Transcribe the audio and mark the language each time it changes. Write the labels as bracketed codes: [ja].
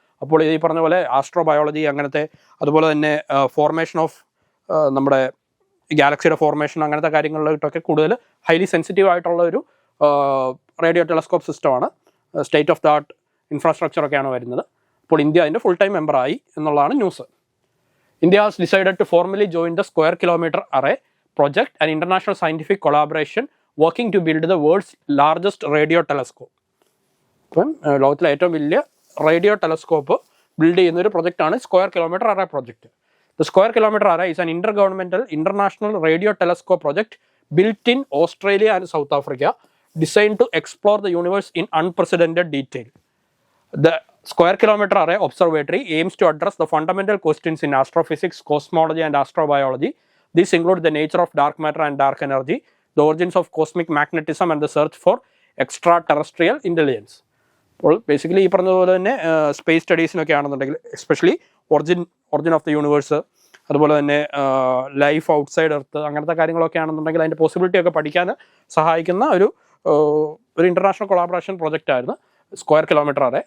[ml] അപ്പോൾ ഈ പറഞ്ഞ പോലെ ആസ്ട്രോബയോളജി അങ്ങനത്തെ, അതുപോലെ തന്നെ ഫോർമേഷൻ ഓഫ് നമ്മുടെ ഗാലക്സിയുടെ ഫോർമേഷൻ അങ്ങനത്തെ കാര്യങ്ങളിലോട്ടൊക്കെ കൂടുതൽ ഹൈലി സെൻസിറ്റീവ് ആയിട്ടുള്ള ഒരു റേഡിയോ ടെലസ്കോപ്പ് സിസ്റ്റമാണ്. സ്റ്റേറ്റ് ഓഫ് ദ ആർട്ട് ഇൻഫ്രാസ്ട്രക്ചറൊക്കെയാണ് വരുന്നത്. അപ്പോൾ ഇന്ത്യ അതിൻ്റെ ഫുൾ ടൈം മെമ്പറായി എന്നുള്ളതാണ് news. [en] India has decided to formally join the Square Kilometre Array project, an international scientific collaboration working to build the world's largest radio telescope. [ml] അപ്പം ലോകത്തിലെ ഏറ്റവും വലിയ radio telescope build ചെയ്യുന്ന ഒരു പ്രൊജക്റ്റാണ് square kilometre array project. [en] The square kilometre array is an international radio telescope project built in Australia and South Africa, designed to explore the universe in unprecedented detail. The Square Kilometre Array Observatory aims to address the fundamental questions in astrophysics, cosmology and astrobiology. These include the nature of dark matter and dark energy, the origins of cosmic magnetism and the search for extraterrestrial intelligence. [ml] അപ്പോൾ basically ഈ പറഞ്ഞതുപോലെ തന്നെ space സ്റ്റഡീസിനൊക്കെ ആണെന്നുണ്ടെങ്കിൽ especially origin of the universe, അതുപോലെ തന്നെ life outside earth, അങ്ങനത്തെ കാര്യങ്ങളൊക്കെ ആണെന്നുണ്ടെങ്കിൽ അതിൻ്റെ പോസിബിലിറ്റി ഒക്കെ പഠിക്കാൻ സഹായിക്കുന്ന ഒരു ഇൻ്റർനാഷണൽ കൊളാബറേഷൻ പ്രൊജക്റ്റ് ആയിരുന്നു സ്ക്വയർ കിലോമീറ്റർ അറേ.